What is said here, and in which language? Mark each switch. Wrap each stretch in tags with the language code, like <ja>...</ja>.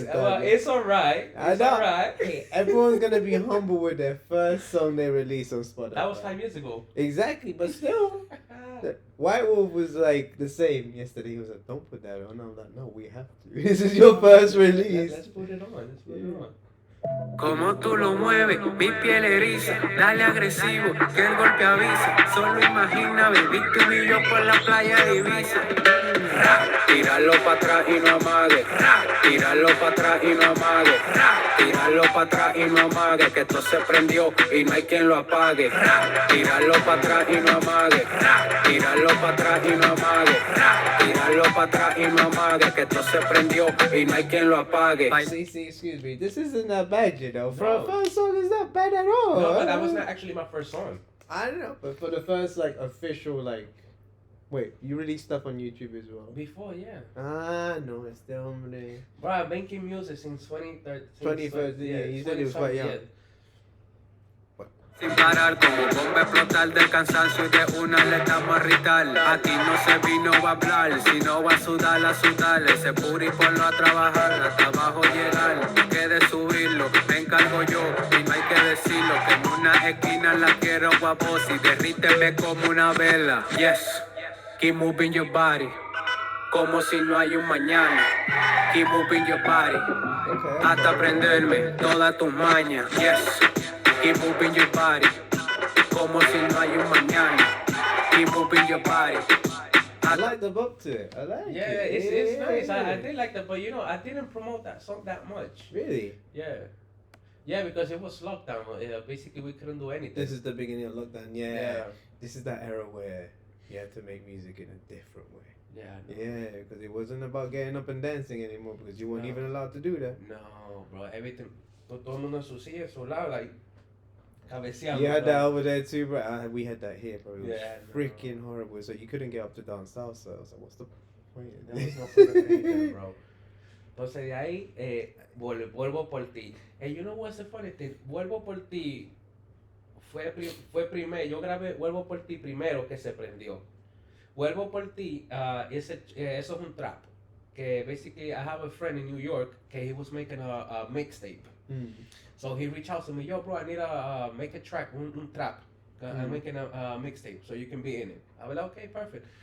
<en>It's alright. It's alright. Hey, everyone's gonna be humble with their first song they release on Spotify. That was 5 years ago. Exactly, but still. White Wolf was like the same yesterday. He was like, "Don't put that on." I'm like, "No, we have to. This is your first release." Let's put it on. Let's put it on.</en> <es>Como tú lo mueves, mi piel eriza, dale agresivo, que el golpe avisa. Solo imagina, baby, tú y yo por la playa de Ibiza. Tirarlo para atrás y no amague. Tirarlo para atrás y no amague. Tirarlo para atrás y no amague, que esto se prendió y no hay quien lo apague. Tirarlo para atrás y no amague. Tirarlo para atrás y no amague. Tirarlo para atrás y no amague, que esto se prendió y no hay quien lo apague.</es> <en>See, excuse me. This isn't that bad, you know. For No. a first song, it's not bad at all. No, but that was not actually my first song. I don't know, but for the first like official like, wait, you released stuff on YouTube as well. Before, yeah.</en> <es>No, este hombre.</es> <en>Bro, I've been making music since 2013. 2013, yeah, you said he was quite young.</en> <es>Sin parar como bomba explotar del cansancio y de una le damos a ritar. Aquí no se vino a hablar, sino a sudar, ese puri ponlo a trabajar, hasta abajo llegar, que de subirlo, me encargo yo, y no hay que decirlo, que en una esquina la quiero guapos y derríteme como una vela.</es> <en>Yes, keep moving your body,</en> <es>como si no hay un mañana.</es> <en>Keep moving your body, Okay.</en> <es>hasta aprenderme todas tus mañas.</es> <en>Yes. Keep moving your body,</en> <es>como si no hay un mañana.</es> <en>Keep moving your body. I like the book to it. I like Yeah, it. it's nice. I Yeah. did like that, but I didn't promote that song that much. Really? Yeah, because it was lockdown. Basically, we couldn't do anything. This is the beginning of lockdown. Yeah. Yeah. This is that era where you had to make music in a different way. Yeah. Yeah, because it wasn't about getting up and dancing anymore because you weren't No. even allowed to do that. No, bro. Everything.</en> <es>Todo el mundo en su silla, en su lado, like cabeceando.</es> <en>You had bro. that over there too, bro. We had that here, bro. It was Yeah, no. freaking horrible. So you couldn't get up to dance salsa. I was like, what's the point? There was no point of anything, bro.</en> <es>Entonces de ahí vuelvo por ti.</es> <en>Hey, you know what's the funny thing?</en> <es>Vuelvo por ti fue primero. Yo grabé Vuelvo por ti primero que se prendió. Vuelvo por ti, eso es un trap.</es> <en>Que basically I have a friend in New York que he was making a mixtape. So he reached out to me, yo bro, I need to make a track,</en> <es>un trap.</es> <en>I'm making a mixtape, so you can be in it. I was like, okay, perfect.</en>